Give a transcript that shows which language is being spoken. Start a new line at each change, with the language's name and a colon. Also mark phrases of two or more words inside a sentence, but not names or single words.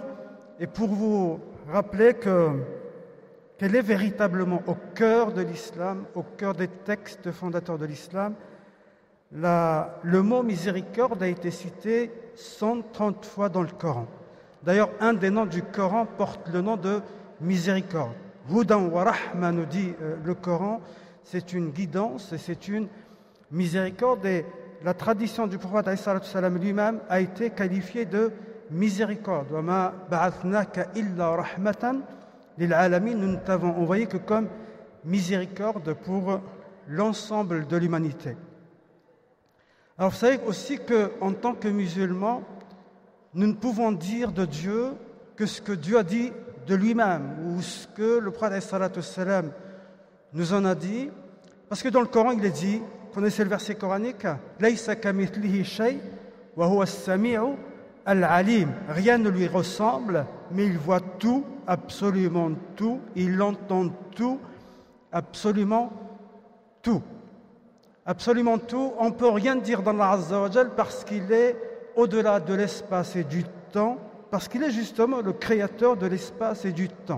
French: Et pour vous rappeler qu'elle est véritablement au cœur de l'islam, au cœur des textes fondateurs de l'islam, le mot miséricorde a été cité 130 fois dans le Coran. D'ailleurs, un des noms du Coran porte le nom de miséricorde.
Arabic: هدى ورحمة
French: nous dit le Coran, c'est une guidance et c'est une miséricorde. Et la tradition du prophète
Arabic: صلى الله عليه وسلم
French: lui-même a été qualifiée de miséricorde.
Arabic: وما بعثناك إلا رحمة للعالمين,
French: nous ne t'avons envoyé que comme miséricorde pour l'ensemble de l'humanité. Alors vous savez aussi qu'en tant que musulmans, nous ne pouvons dire de Dieu que ce que Dieu a dit de lui-même ou ce que le prophète
Arabic: صلى الله عليه وسلم
French: nous en a dit, parce que dans le Coran il est dit, connaissez le verset coranique,
Arabic: ليس كمثله شيء وهو السميع العليم,
French: rien ne lui ressemble, mais il voit tout, absolument tout, il entend tout, absolument tout. Absolument tout, on ne peut rien dire d'Allah
Arabic: عز وجل
French: parce qu'il est au-delà de l'espace et du temps, parce qu'il est justement le créateur de l'espace et du temps.